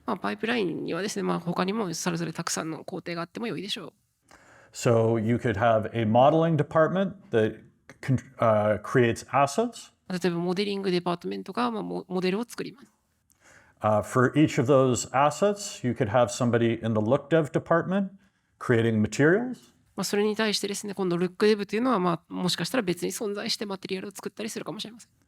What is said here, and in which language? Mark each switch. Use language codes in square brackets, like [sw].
[ja] パイプラインにはですね、他にもそれぞれたくさんの工程があっても良いでしょう。 [en] So you could have a modeling department that creates assets. [ja] 例えばモデリングデパートメントがモデルを作ります。 [en] For each of those assets, you could have somebody in the look dev department creating materials. [ja] それに対してですね、今度ルックデブというのはもしかしたら別に存在してマテリアルを作ったりするかもしれません。